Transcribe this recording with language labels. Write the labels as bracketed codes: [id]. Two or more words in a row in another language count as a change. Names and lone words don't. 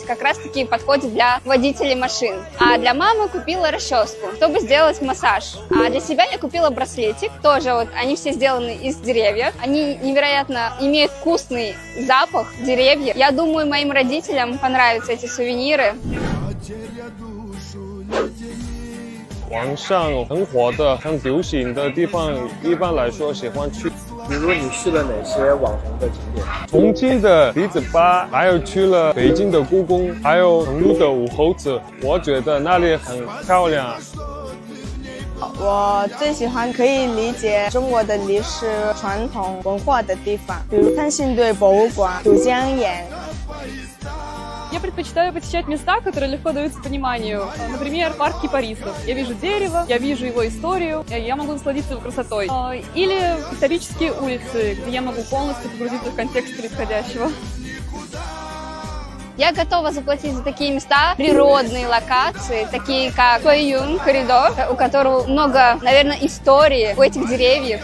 [ru] Как раз-таки подходит для водителей машин. А для мамы купила расческу, чтобы сделать массаж. А для себя я купила браслетик. Тоже вот они все сделаны из деревьев. Они невероятно имеют вкусный запах деревьев. Я думаю, моим родителям понравятся эти сувениры. [zh] 网上很火的、很流行的地方，一般来说喜欢去。比如你去了哪些网红的景点？重庆的李子坝，还有去了北京的故宫，还有成都的武侯祠，我觉得那里很漂亮。我最喜欢可以理解中国的历史传统文化的地方，比如三星堆博物馆、都江堰。 [ru] Я предпочитаю посещать места, которые легко даются пониманию. Например, парк кипарисов. Я вижу дерево, я вижу его историю, я могу насладиться его красотой. Или исторические улицы, где я могу полностью погрузиться в контекст происходящего. Я готова заплатить за такие места, природные локации, такие как Хуэйюн коридор, у которого много, наверное, истории у этих деревьев.